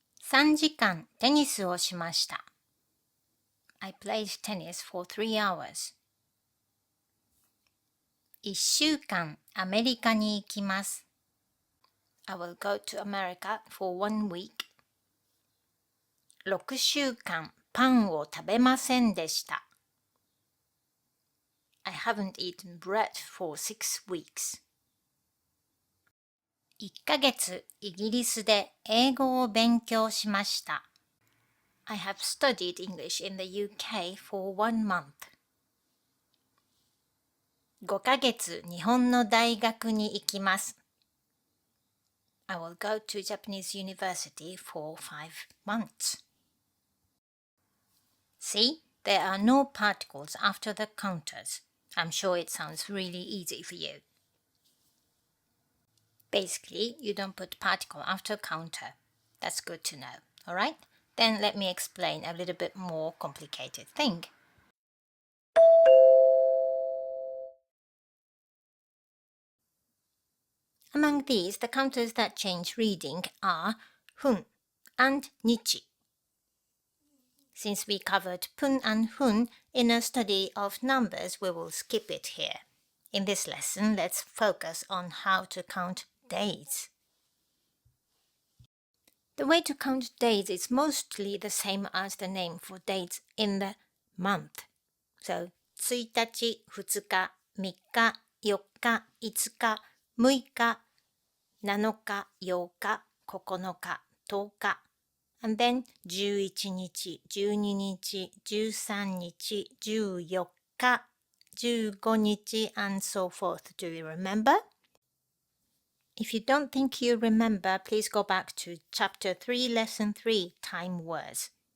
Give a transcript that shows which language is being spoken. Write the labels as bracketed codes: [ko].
[ja] 3時間テニスをしました。 [en] I played tennis for 3 hours. [ja] 1週間アメリカに行きます。 [en] I will go to America for 1 week. [ja] 6週間パンを食べませんでした。 [en] I haven't eaten bread for 6 weeks. [ja] 1ヶ月イギリスで英語を勉強しました。 [en] I have studied English in the UK for 1 month. [ja] 5ヶ月日本の大学に行きます。 [en] I will go to Japanese university for 5 months. See, there are no particles after the counters. I'm sure it sounds really easy for you. Basically, you don't put particle after counter. That's good to know, alright? Then let me explain a little bit more complicated thing. Among these, the counters that change reading are 分 and 日. Since we covered 分 and 分 in a study of numbers, we will skip it here. In this lesson, let's focus on how to count days. The way to count days is mostly the same as the name for dates in the month. [ja] So, 1日、2日、3日、4日、5日、6日、7日、8日、9日、10日。 [en] And then [ja] 11日、12日、13日、14日、15日 [en] and so forth. Do you remember? If you don't think you remember, please go back to Chapter 3, Lesson 3, Time Words.